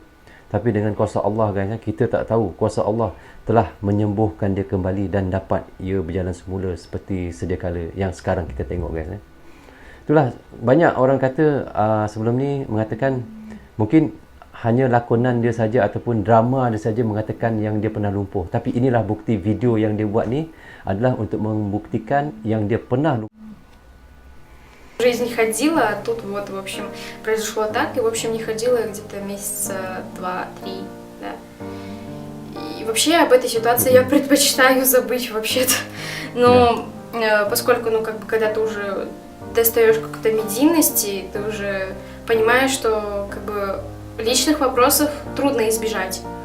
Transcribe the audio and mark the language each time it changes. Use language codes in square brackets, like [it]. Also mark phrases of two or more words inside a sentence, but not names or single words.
[ms] Tapi dengan kuasa Allah guys, kita tak tahu, kuasa Allah telah menyembuhkan dia kembali dan dapat ia berjalan semula seperti sedia kala yang sekarang kita tengok guys. Itulah, banyak orang kata sebelum ni mengatakan mungkin hanya lakonan dia saja ataupun drama dia saja mengatakan yang dia pernah lumpuh. Tapi inilah bukti video yang dia buat ni adalah untuk membuktikan yang dia pernah lumpuh. [ru] Жизнь ходила, а тут вот, в общем, произошло так, и, в общем, не ходила где-то месяца 2-3, да. И вообще об этой ситуации я предпочитаю забыть вообще-то. Но поскольку, ну, как бы, когда ты уже достаешь какой-то медийности, ты уже понимаешь, что, как бы, личных вопросов трудно избежать.